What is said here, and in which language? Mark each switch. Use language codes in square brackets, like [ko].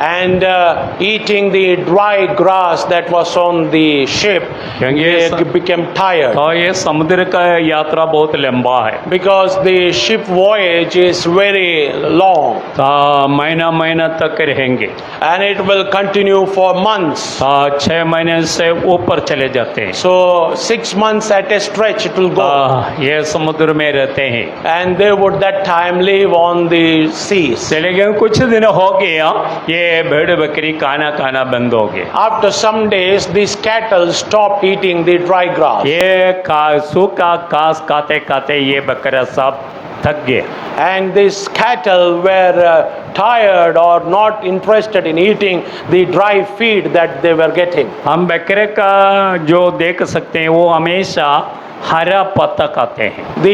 [en] And eating the dry grass that was on the ship, they became tired. [hi] और ये समुद्र का यात्रा बहुत लंबा है। [en] Because the ship voyage is very long. [hi] तो महीना महीना तक रहेंगे। [en] And it will continue for months. [hi] तो 6 महीने से ऊपर चले जाते हैं। [en] So 6 months at a stretch it will go. [hi] ये समुद्र में रहते हैं। [en] And they would that time live on the seas. [hi] चले गए कुछ दिन हो गया, ये भेड़ बकरी खाना बंद हो गए। [en] After some days, these cattle stopped eating the dry grass. [hi] ये सूखा घास खाते खाते ये बकरा सब थक गए। [en] And these cattle were tired or not interested in eating the dry feed that they were getting. [hi] हम बकरे का जो देख सकते हैं वो हमेशा हरा पत्ता खाते हैं।